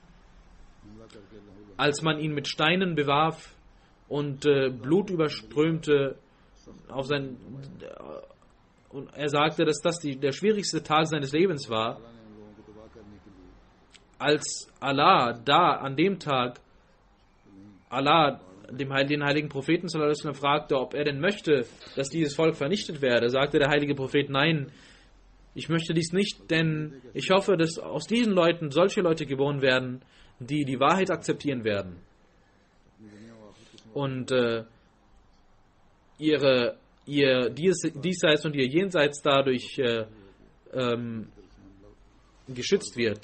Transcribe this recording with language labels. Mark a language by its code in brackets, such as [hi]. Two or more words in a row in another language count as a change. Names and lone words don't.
[de] Als man ihn mit Steinen bewarf und Blut überströmte, und er sagte, dass das der schwierigste Tag seines Lebens war, als Allah an dem Tag den heiligen Propheten [ar] صلى الله عليه وسلم [de] fragte, ob er denn möchte, dass dieses Volk vernichtet werde, sagte der heilige Prophet, nein, ich möchte dies nicht, denn ich hoffe, dass aus diesen Leuten solche Leute geboren werden, die die Wahrheit akzeptieren werden und ihr Diesseits und ihr Jenseits dadurch geschützt wird.